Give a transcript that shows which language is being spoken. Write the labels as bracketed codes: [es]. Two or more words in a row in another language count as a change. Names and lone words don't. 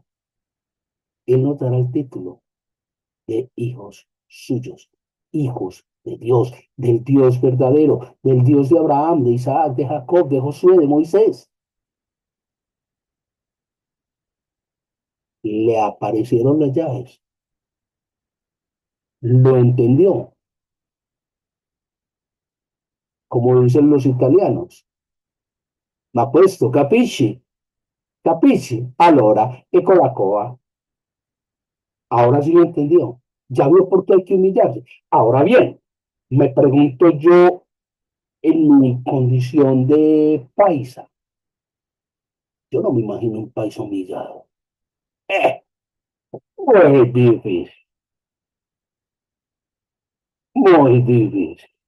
[es] Él nos dará el título de hijos suyos, hijos de Dios, del Dios verdadero, del Dios de Abraham, de Isaac, de Jacob, de Josué, de Moisés. Le aparecieron las llaves, lo entendió, como dicen los italianos. [it] Ma questo capisci? Capisci? Allora, ecco la coa. [es] Ahora sí lo entendió. Ya vio por qué hay que humillarse. Ahora bien, me pregunto yo en mi condición de paisa. Yo no me imagino un país humillado. Eh, muy difícil, muy difícil.